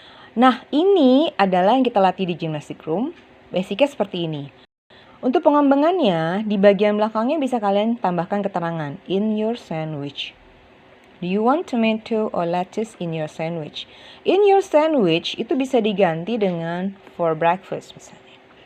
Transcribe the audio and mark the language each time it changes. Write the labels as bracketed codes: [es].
[id] Nah, ini adalah yang kita latih di gymnastic room. Basicnya seperti ini. Untuk pengembangannya, di bagian belakangnya bisa kalian tambahkan keterangan [en] in your sandwich. Do you want tomato or lettuce in your sandwich? In your sandwich [id] itu bisa diganti dengan [en] for breakfast [id] misalnya.